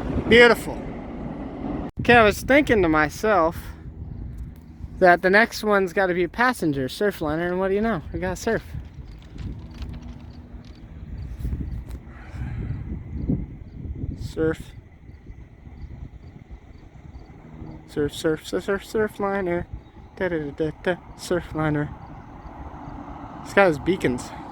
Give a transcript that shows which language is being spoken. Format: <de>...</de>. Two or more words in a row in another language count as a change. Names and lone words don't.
<en>Beautiful. Okay, I was thinking to myself that the next one's got to be a passenger surfliner, and what do you know? We got surf. Surf. Surf, surf, surf, surf, surfliner. Da da da da da. Surfliner. He's got his beacons.</en>